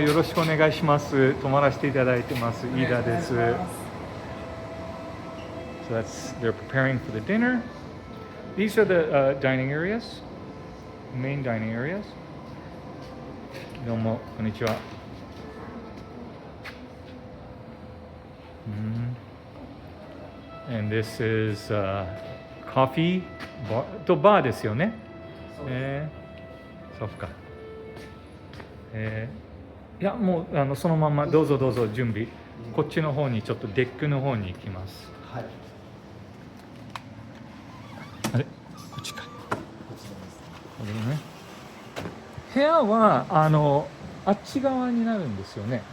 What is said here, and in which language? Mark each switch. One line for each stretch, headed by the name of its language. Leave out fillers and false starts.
Japanese: よろしくお願いします。泊まらせていただいてます。飯田です。
English: So they're preparing for the dinner. These are the dining areas, main dining areas.
Japanese: どうもこんにちは。
English: And this is coffee bar
Japanese: とバーですよね。そうか。いやもうそのままどうぞどうぞ準備。こっちの方にちょっとデックの方に行きます。はい。あれこっちか。これね。部屋はあっち側になるんですよね。